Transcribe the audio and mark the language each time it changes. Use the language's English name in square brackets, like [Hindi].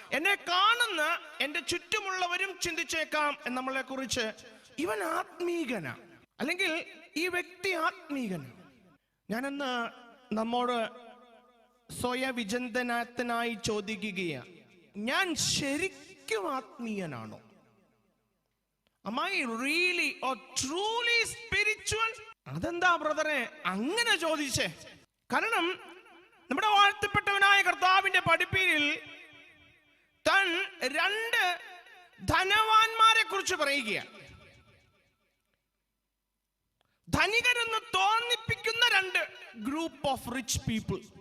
[Malayalam] എന്നെ കാണുന്ന എൻ്റെ ചുറ്റുമുള്ളവരും ചിന്തിച്ചേക്കാം നമ്മളെ കുറിച്ച്, ഇവൻ ആത്മീകനാ, അല്ലെങ്കിൽ ഈ വ്യക്തി ആത്മീകനാ. ഞാനെന്ന് നമ്മോട് സ്വയവിചിന്തനത്തിനായി ചോദിക്കുകയാണ്, ഞാൻ ശരിക്കും ആത്മീയനാണോ? [English] Am I really or truly spiritual? [Malayalam] അതെന്താ ബ്രദറെ അങ്ങനെ ചോദിച്ചേ? കാരണം നമ്മുടെ വാഴ്ത്തപ്പെട്ടവനായ കർത്താവിന്റെ പഠിപ്പീരിൽ താൻ 2 ധനവാന്മാരെ കുറിച്ച് പറയുകയാണ്. ധനികരെന്ന് തോന്നിപ്പിക്കുന്ന 2 [English] Group of rich people.